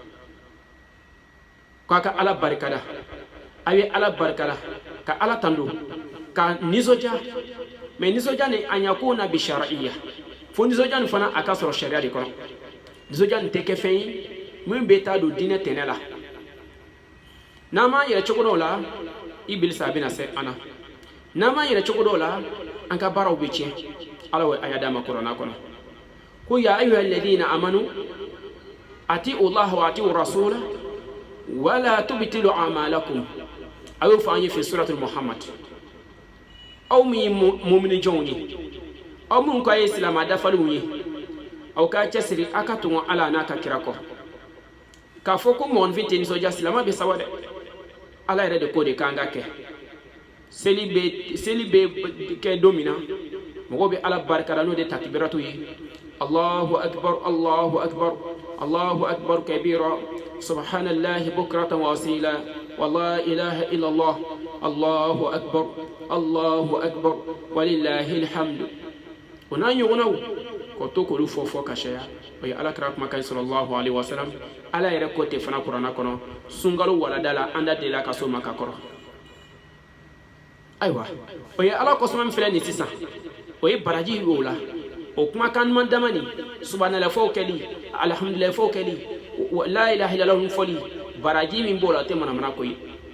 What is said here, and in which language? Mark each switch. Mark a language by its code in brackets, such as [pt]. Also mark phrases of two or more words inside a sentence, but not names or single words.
[bm] k'a ka ala barikada a ye ala barikada ka ala tando ka nisɔndiya mais nisɔndiya ni a ɲakuna [ar] بشرعية [bm] fo nisɔndiya nin fana a ka sɔrɔ sariya de kɔnɔ nisɔndiya nin tɛ kɛ fɛn ye mun bɛ taa don diinɛ tɛnɛ la n'an m'an yɛrɛ cogo dɔw la ibilisa bɛna se an na n'an m'an yɛrɛ cogo dɔw la an ka baaraw bɛ tiɲɛ ala ye aya d'a ma kuranɛ kɔnɔ ko [ar] يا أيها الذين آمنوا أطيعوا الله وأطيعوا الرسول ولا تبطلوا أعمالكم [bm] a y'o fɔ an ye fi [ar] سورة محمد [bm] aw min ye mumini jɔnw ye aw minnu ka ye silamɛ dafalenw ye aw k'a cɛsiri a ka tugu ala n'a ka kira kɔ k'a fɔ ko mɔgɔnifin tɛ nisɔndiya silamɛ bɛ sawa dɛ ala yɛrɛ de ko de k'an ka kɛ seli bɛ kɛ don min na mɔgɔw bɛ ala barikada n'o de takbiratu ye [ar] الله أكبر الله أكبر الله أكبر كبيرا سبحان الله بكرة وأصيلا ولا إله إلا الله الله أكبر الله أكبر ولله الحمد [bm] o n'a ɲɔgɔnnaw ko to k'olu fɔ ka caya o ye ala kira kumakan [ar] صلى الله عليه وسلم [bm] ala yɛrɛ ko tɛ fana kuranɛ kɔnɔ sunkalo walada la an da delila ka so ma ka kɔrɔ ayiwa o ye ala kɔsɔma min filɛ nin sisan o ye baraji y'o la o kumakan ɲuman dama nin subhanallah kɛli alhamdulillah kɛli [ar] لا إله إلا الله [bm] fɔli baraji min b'o la o tɛ manamana ko ye